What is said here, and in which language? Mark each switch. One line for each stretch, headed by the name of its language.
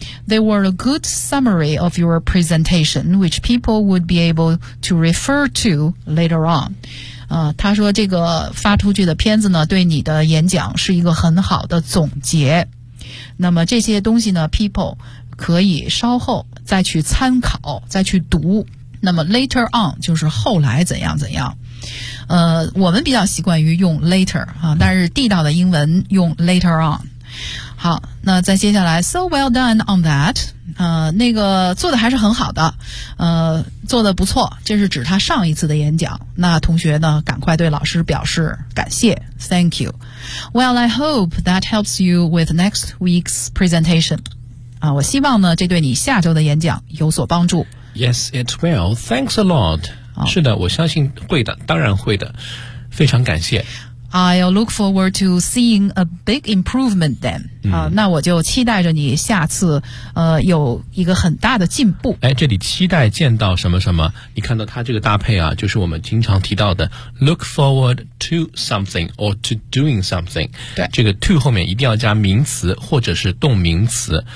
English: They were a good summary of your presentation, which people would be able to refer to later on.
Chinese: 他说这个发出去的片子呢，对你的演讲是一个很好的总结。那么这些东西呢 ,people 可以稍后再去参考，再去读。那么 later on 就是后来怎样怎样。我们比较习惯于用 later, 但是地道的英文用 later on。好，那再接下来
English: So well done on that
Chinese: 那个做的还是很好的，做的不错，这是指他上一次的演讲。那同学呢赶快对老师表示感谢，
English: Thank you. Well, I hope that helps you with next week's presentation.
Chinese: 我希望呢这对你下周的演讲有所帮助。
English: Yes, it will. Thanks a lot.
Chinese: 是的，我相信会的，当然会的，非常感谢。
English: I'll look forward to seeing a big improvement then.
Chinese: 那我就期待着你下次有一个很大的进步。哎，这里期待见到什么什么，你看到它这个搭配啊，就是我们经常提到的
English: look forward to something or to doing something.
Chinese: 对，这个 to 后面一定要加名词或者是动名词。